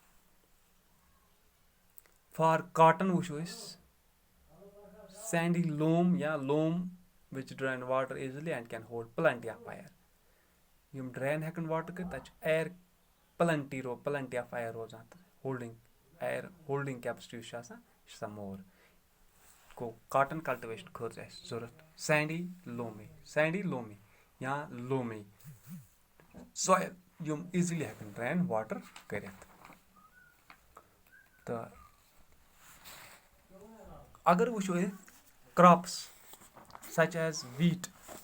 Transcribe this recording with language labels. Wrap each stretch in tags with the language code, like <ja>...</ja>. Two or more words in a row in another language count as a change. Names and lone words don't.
<en>for cotton</en> <ks>وٕچھو أسۍ</ks> <en>sandy loam یا loam with drain water easily and can hold plenty of air</en> <ks>یِم ڈرین ہٮ۪کن واٹر کٔرِتھ تَتہِ چھُ</ks> <en>air plenty of air</en> <ks>روزان</ks> <en>holding air holding capacity</en> <ks>یُس چھِ آسان یہِ چھِ آسان مور گوٚو</ks> <en>cotton cultivation</en> <ks>خٲطرٕ اَسہِ ضوٚرتھ</ks> <en>sandy loamy</en> <ks>یا</ks> <en>loamy soil</en> <ks>یِم ایٖزِلی ہٮ۪کن</ks> <en>drain water</en> <ks>کٔرِتھ تہٕ اگر وٕچھو أسۍ</ks> <en>crops such as wheat</en>